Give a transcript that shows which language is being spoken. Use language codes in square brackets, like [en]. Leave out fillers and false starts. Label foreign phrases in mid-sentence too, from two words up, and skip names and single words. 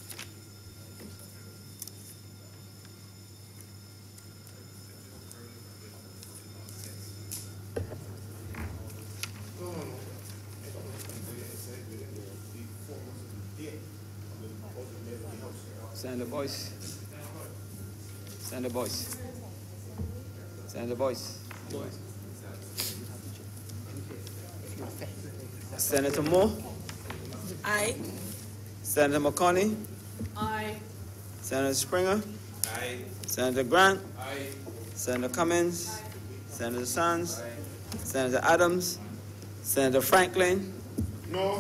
[en] Stand the voice. Stand the voice. Stand the voice. Senator Moore. Aye. Senator McConney. Aye. Senator Springer. Aye. Senator Grant. Aye. Senator Cummins. Aye. Senator Sands. Aye. Senator Adams. Senator Franklin. No.